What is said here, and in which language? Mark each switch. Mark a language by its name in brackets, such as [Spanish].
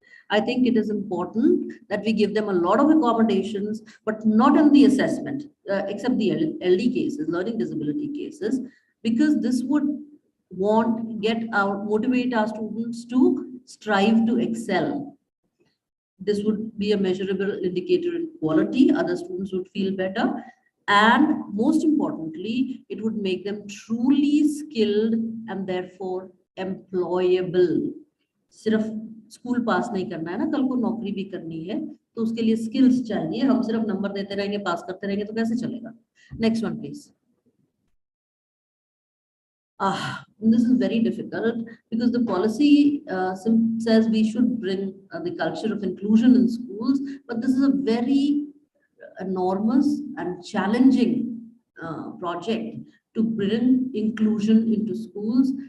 [English] I think it is important that we give them a lot of accommodations, but not in the assessment, except the LD cases, learning disability cases, because this would motivate our students to strive to excel. This would be a measurable indicator in quality. Other students would feel better. And most importantly, it would make them truly skilled and therefore employable. [Hindi] सिर्फ school पास नहीं करना है ना, कल को नौकरी भी करनी है, तो उसके लिए स्किल्स चाहिए. हम सिर्फ नंबर देते रहेंगे, पास करते रहेंगे, तो कैसे चलेगा? [English] Next one, please. This is very difficult because the policy says we should bring the culture of inclusion in schools, but this is a very enormous and challenging project to bring inclusion into schools.